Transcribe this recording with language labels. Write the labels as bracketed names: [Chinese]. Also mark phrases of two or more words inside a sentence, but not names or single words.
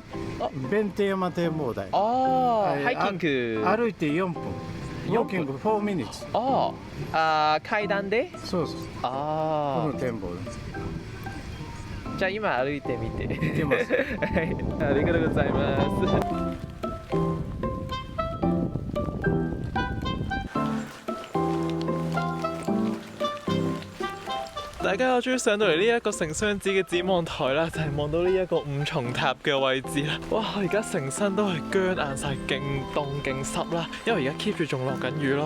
[Japanese] 弁天山展望台。ハイキング。歩いて4分。ウォーキング4 minutes。階段で。そうそう。この展望台。じゃあ今歩いてみて。見てます。はい、ありがとうございます。 [Cantonese] 大家我終於上到嚟呢一個城商子嘅展望台啦，就係望到呢一個五重塔嘅位置啦。哇！而家成身都係僵硬晒，勁凍勁濕啦，因為而家 keep 住仲落緊雨咯。